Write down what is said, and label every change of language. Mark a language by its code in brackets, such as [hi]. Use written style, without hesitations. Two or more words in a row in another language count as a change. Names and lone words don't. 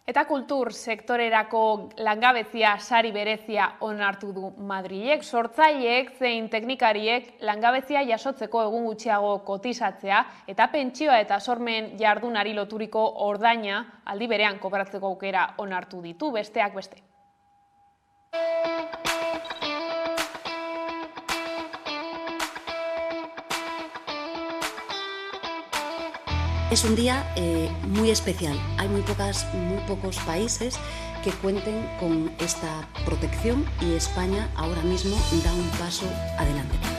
[eu] Eta kultur sektorerako langabezia sari berezia onartu du Madrilek. Sortzaileek zein teknikariek langabezia jasotzeko egun gutxiago kotizatzea eta pentsioa eta sormen jardunari loturiko ordaina aldi berean kobratzeko aukera onartu ditu, besteak beste. [es] Es un día muy especial. Hay muy pocos países que cuenten con esta protección y España ahora mismo da un paso adelante.